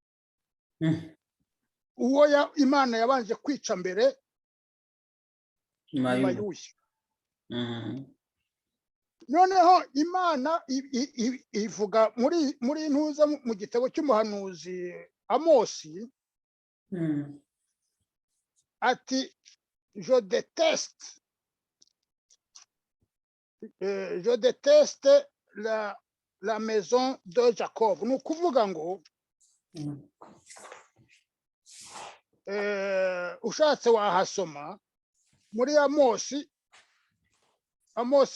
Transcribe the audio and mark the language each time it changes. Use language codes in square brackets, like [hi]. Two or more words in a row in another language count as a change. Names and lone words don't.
[rw] uwo Imana yabanje kwica mbere Mayuya noneho Imana ivuga muri ntuza mu gitabo cy'umuhanuzi Amosi [fr] ati je déteste la maison de Jacob [rw] ni ukuvuga ngo ushatse wahasoma muri Amosi